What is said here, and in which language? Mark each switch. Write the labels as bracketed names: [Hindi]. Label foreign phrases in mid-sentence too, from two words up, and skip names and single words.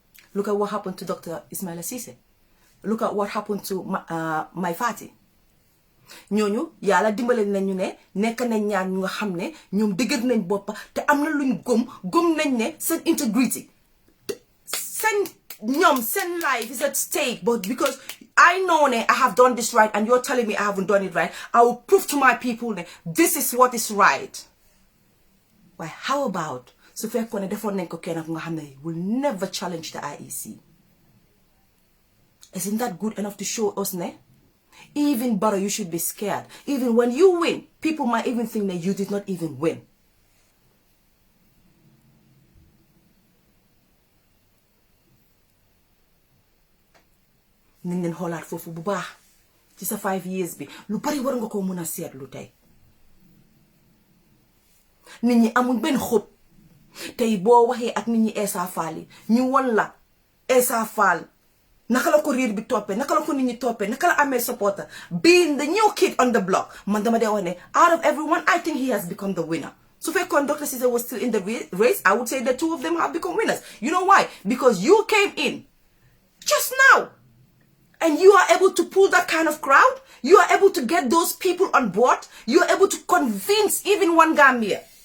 [English] Look at what happened to Dr. Ismaila Ceesay. Look at what happened to Mai Fatty. [Wolof] ñooñu yàlla dimbale nañu ne nekk nañ ñaar ñu nga xam ne ñoom dëgër nañ boppa te am na luñ gëm nañ ne seen integrity seen [English] life is at stake. But because I know ne I have done this right and you're telling me I haven't done it right, I will prove to my people ne this is what is right. Why, how about [Wolof] su fekkoon ne defoon nañ ko kenn ku nga xam ne [English] will never challenge the IEC? Isn't that good enough to show us ne even Barrow, you should be scared. Even when you win, people might even think that you did not even win. [Wolof] Nañ leen xoolaat foofu bu baax ci sa [English] 5 years [Wolof] bi lu bari war nga ko mën a seetlu tey. Nit ñi amuñ benn xob tey boo waxee ak nit ñi Essa Faal yi ñu won la Essa Faal naka la ko riir bi toppee naka la ko nit ñi toppee naka la amee supporter [English] being the new kid on the block. [Wolof] Man dama dee wax ne [English] out of everyone I think he has become the winner. So if Dr. Ceesay was still in the race, I would say the two of them have become winners. You know why? Because you came in just now and you are able to pull that kind of crowd. You are able to get those people on board. You are able to convince even one Gambia.